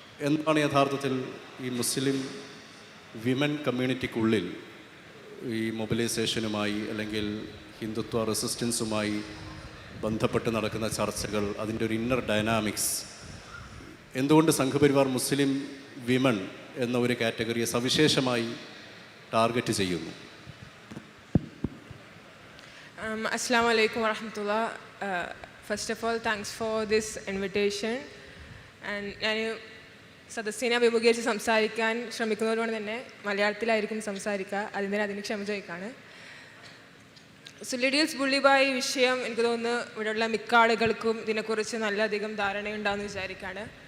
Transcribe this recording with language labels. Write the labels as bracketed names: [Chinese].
[Malayalam] എന്താണ് യഥാർത്ഥത്തിൽ ഈ മുസ്ലിം വിമൻ കമ്മ്യൂണിറ്റിക്കുള്ളിൽ ഈ മൊബിലൈസേഷനുമായി അല്ലെങ്കിൽ ഹിന്ദുത്വ റെസിസ്റ്റൻസുമായി ബന്ധപ്പെട്ട് നടക്കുന്ന ചർച്ചകൾ, അതിൻ്റെ ഒരു ഇന്നർ ഡൈനാമിക്സ്, എന്തുകൊണ്ട് സംഘപരിവാർ മുസ്ലിം വിമൻ എന്ന ഒരു കാറ്റഗറിയെ സവിശേഷമായി ടാർഗറ്റ് ചെയ്യുന്നു? [Arabic] Assalamu alaikum warahmatullah. [English] First of all, thanks for this invitation. [Malayalam] And ഞാൻ സദസ്സിനെ അഭിമുഖീകരിച്ച് സംസാരിക്കാൻ ശ്രമിക്കുന്നതുകൊണ്ട് തന്നെ മലയാളത്തിലായിരിക്കും സംസാരിക്കുക. അതിന് ക്ഷമ ചോദിക്കാണ്. സുള്ളിഡീൽസ് ബുള്ളിബായ് വിഷയം എനിക്ക് തോന്നുന്നു ഇവിടെയുള്ള മിക്ക ആളുകൾക്കും ഇതിനെക്കുറിച്ച് നല്ലധികം ധാരണയുണ്ടാകുമെന്ന് വിചാരിക്കുകയാണ്.